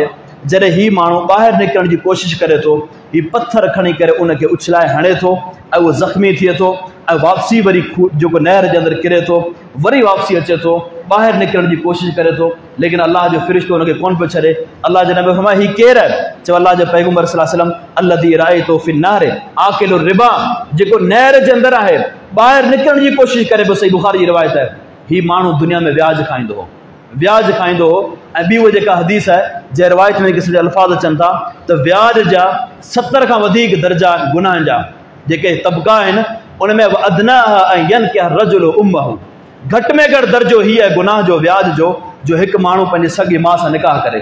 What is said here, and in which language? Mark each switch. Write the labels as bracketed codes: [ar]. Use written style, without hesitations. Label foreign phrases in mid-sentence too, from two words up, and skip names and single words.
[sd] जॾहिं हीउ माण्हू ॿाहिरि निकिरण जी कोशिशि करे थो, हीउ पत्थर खणी करे उनखे उछलाए हणे थो ऐं उहो ज़ख़्मी थिए थो ऐं वापसी वरी जेको नहर जे अंदरि किरे थो, वरी वापसी अचे थो, ॿाहिरि निकिरण जी कोशिशि करे थो, लेकिन अल्लाह जो फ़रिश्तो हुनखे कोन पियो छॾे। अल्लाह जे नबी फरमाए हीउ केरु आहे? चयो अल्लाह जो पैगंबर [ar] صلى الله عليه وسلم الذي رأيت في النار آكل الربا, [sd] जेको नहर जे अंदरि आहे, ॿाहिरि निकिरण जी कोशिशि करे पियो। सही बुखारी जी रिवायत आहे। हीउ माण्हू दुनिया में व्याज खाईंदो हो, व्याज खाईंदो हो। ऐं ॿी उहा जेका हदीस आहे जंहिं रिवायत में क़िस्म जा अल्फाज़ अचनि था त व्याज जा 70 खां वधीक दर्जा गुनाहनि जा जेके तबका आहिनि, उन में [ar] أدناها أن ينكح الرجل أمه, [sd] घटि में घटि दर्जो हीअ आहे गुनाह जो, व्याज जो हिकु माण्हू पंहिंजे सॻी माउ सां निकाह करे।